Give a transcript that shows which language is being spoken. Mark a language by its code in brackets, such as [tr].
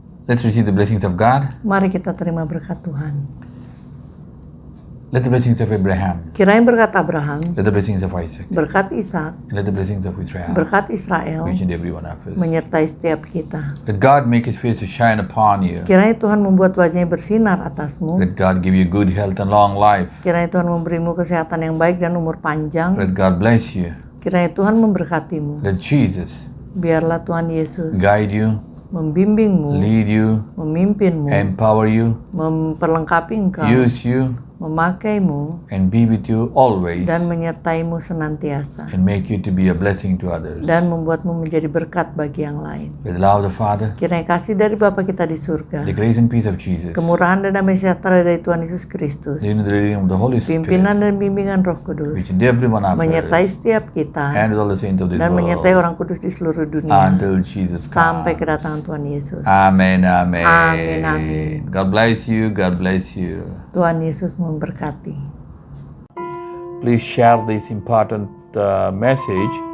[en] Let's receive the blessings of God. [id] Mari kita terima berkat Tuhan. [en] Let the blessings of Abraham, [id] Kiranya berkat Abraham, [en] let the blessings of Isaac, [id] berkat Ishak, [en] and let the blessings of Israel [id] berkat Israel [en] each and every one of us. [id] menyertai setiap kita. [en] Let God make His face to shine upon you. [id] Kiranya Tuhan membuat wajahnya bersinar atasmu. [en] Let God give you good health and long life. [id] Kiranya Tuhan memberimu kesehatan yang baik dan umur panjang. [en] Let God bless you. [id] Kiranya Tuhan memberkatimu. [en] Let Jesus [id] Biarlah Tuhan Yesus [en] guide you, [id] membimbingmu, [en] lead you, [id] memimpinmu, [en] empower you, [id] memperlengkapi engkau, [en] use you, [id] memakaimu, [en] and be with you always, [id] dan menyertaimu senantiasa, [en] and make you to be a blessing to others. [id] dan membuatmu menjadi berkat bagi yang lain. [en] With the love of the Father, [id] Kiranya kasih dari Bapa kita di surga, [en] the grace and peace of Jesus, [id] kemurahan dan damai sejahtera dari Tuhan Yesus Kristus, [en] the leading of the Holy [id] pimpinan [en] Spirit, [id] dan bimbingan Roh Kudus, [en] which in every one of [id] menyertai [en] us, [id] setiap kita, [en] and with all the saints of this [id] dan menyertai [en] world, [id] orang kudus di seluruh dunia, [en] until Jesus [id] sampai [en] comes. [id] kedatangan Tuhan Yesus. [en] Amen, amen. [id] Amin, amin. [en] God bless you, God bless you. [id] Tuhan Yesus memberkati. [en] Please share this important message